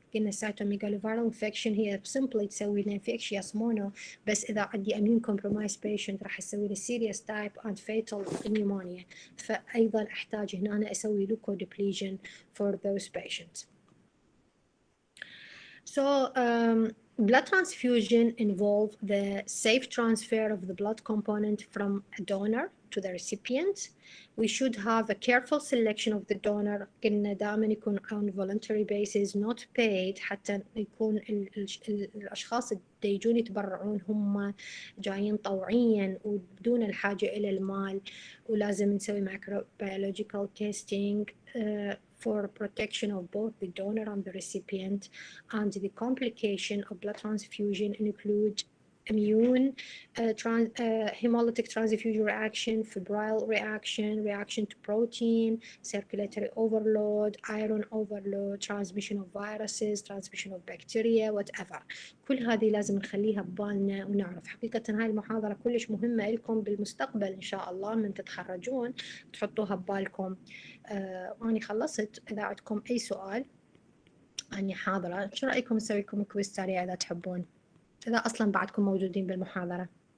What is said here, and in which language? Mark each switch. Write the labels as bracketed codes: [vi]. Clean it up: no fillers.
[ar] قلنا cytomegaloviral infection هي simply تسوي لنا infectious mono، بس إذا عندي [en] immune compromised patient [ar] راح أسوي لي [en] serious type and fatal pneumonia، [ar] فأيضا أحتاج هنا أنا أسوي leukodepletion for those patients. [en] So blood transfusion involve the safe transfer of the blood component from a donor to the recipient. We should have a careful selection of the donor. [ar] قلنا دائما يكون [en] on voluntary basis not paid، [ar] حتى يكون الأشخاص اللي يجون يتبرعون هم جايين طوعيا وبدون الحاجة إلى المال، ولازم نسوي [en] microbiological testing for protection of both the donor and the recipient. And the complication of blood transfusion include immune hemolytic transfusion reaction, febrile reaction to protein, circulatory overload, iron overload, transmission of viruses, transmission of bacteria, whatever. [ar] كل هذه لازم نخليها ببالنا ونعرف. حقيقة هاي المحاضرة كلش مهمة لكم بالمستقبل إن شاء الله من تتخرجون تحطوها ببالكم. وأنا خلصت. إذا عندكم أي سؤال أني حاضرة. شو رأيكم نسوي لكم كويز سريع إذا تحبون، إذا أصلاً بعدكم موجودين بالمحاضرة؟